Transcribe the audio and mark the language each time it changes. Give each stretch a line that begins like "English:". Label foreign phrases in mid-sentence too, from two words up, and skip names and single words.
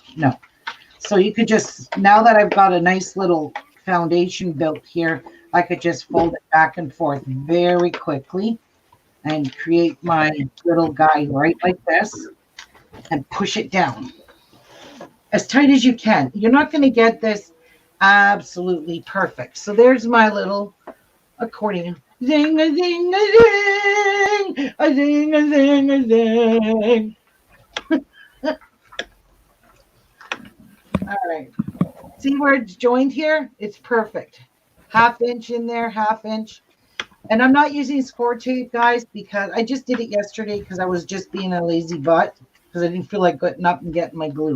English: So you could just, now that I've got a nice little foundation built here, I could just fold it back and forth very quickly and create my little guy right like this and push it down as tight as you can. You're not going to get this absolutely perfect. So there's my little accordion. Zing a zing a zing, a zing a zing a zing. All right. See where it's joined here? It's perfect. Half inch in there, half inch. And I'm not using score tape, guys, because I just did it yesterday because I was just being a lazy butt because I didn't feel like getting up and getting my glue.